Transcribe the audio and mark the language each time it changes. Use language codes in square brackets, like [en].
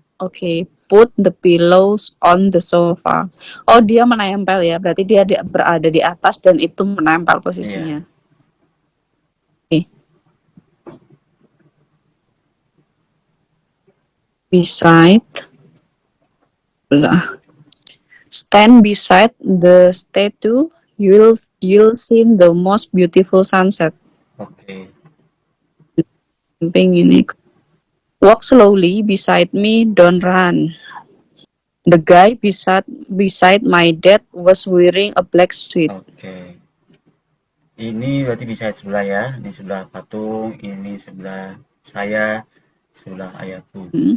[en] Okay, put the pillows on the sofa. [id] Oh, dia menempel ya. Berarti dia berada di atas dan itu menempel posisinya. Iya. [en] Okay. Beside. Stand beside the statue. You'll see the most beautiful sunset. [id] Oke. Samping ini. [en] Walk slowly beside me. Don't run. The guy beside my dad was wearing a black suit. [id] Oke. Ini berarti bisa sebelah ya. Ini sebelah patung, ini sebelah saya, sebelah ayahku.